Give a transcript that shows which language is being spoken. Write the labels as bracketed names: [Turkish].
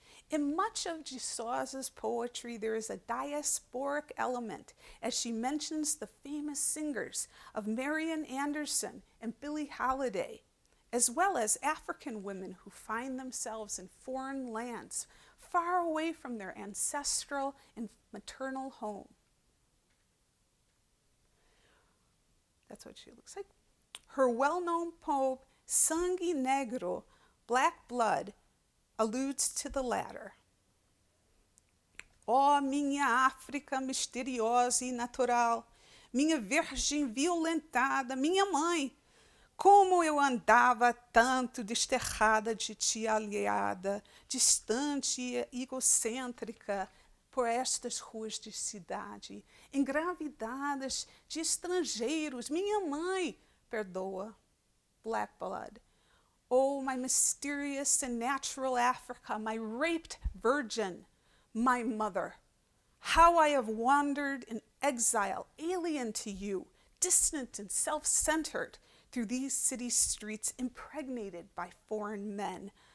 [English] In much of de Souza's poetry, there is a diasporic element as she mentions the famous singers of Marian Anderson and Billie Holiday, as well as African women who find themselves in foreign lands, far away from their ancestral and maternal home. That's what she looks like. Her well-known poem, Sangue Negro, Black Blood, alludes to the latter. [Portuguese] Ó minha África misteriosa e natural, minha virgem violentada, minha mãe, como eu andava tanto desterrada de ti aliada, distante e egocêntrica por estas ruas de cidade, engravidadas de estrangeiros, minha mãe, perdoa, [English] Black Blood. Oh, my mysterious and natural Africa, my raped virgin, my mother, how I have wandered in exile, alien to you, distant and self-centered, through these city streets impregnated by foreign men.